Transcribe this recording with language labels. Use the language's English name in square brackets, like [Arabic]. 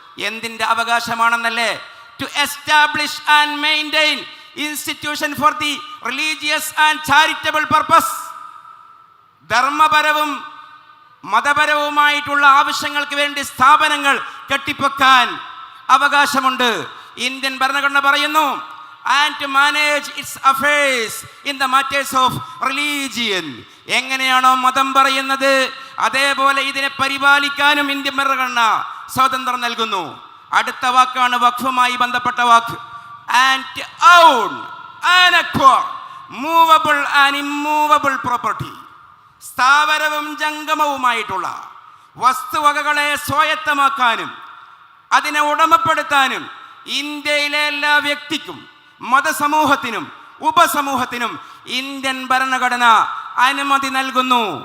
[Malayalam] എന്തിൻ്റെ അവകാശമാണെന്നല്ലേ? [English] To establish and maintain institution for the religious and charitable purpose. [Malayalam] ധർമ്മപരവും മതപരവുമായിട്ടുള്ള ആവശ്യങ്ങൾക്ക് വേണ്ടി സ്ഥാപനങ്ങൾ കെട്ടിപ്പൊക്കാൻ അവകാശമുണ്ട്. ഇന്ത്യൻ ഭരണഘടന പറയുന്നു [English] and to manage its affairs in the matters of religion. [Malayalam] എങ്ങനെയാണോ മതം പറയുന്നത് അതേപോലെ ഇതിനെ പരിപാലിക്കാനും ഇന്ത്യൻ ഭരണഘടന സ്വാതന്ത്ര്യം നൽകുന്നു. അടുത്ത വാക്കാണ് വഖഫുമായി ബന്ധപ്പെട്ട വാക്ക്. [English] and own and acquire movable and immovable property. [Malayalam] സ്ഥാവരവും ജംഗമവുമായിട്ടുള്ള വസ്തുവകകളെ സ്വായത്തമാക്കാനും അതിനെ ഉടമപ്പെടുത്താനും ഇന്ത്യയിലെ എല്ലാ വ്യക്തിക്കും മതസമൂഹത്തിനും ഉപസമൂഹത്തിനും ഇന്ത്യൻ ഭരണഘടന അനുമതി നൽകുന്നു.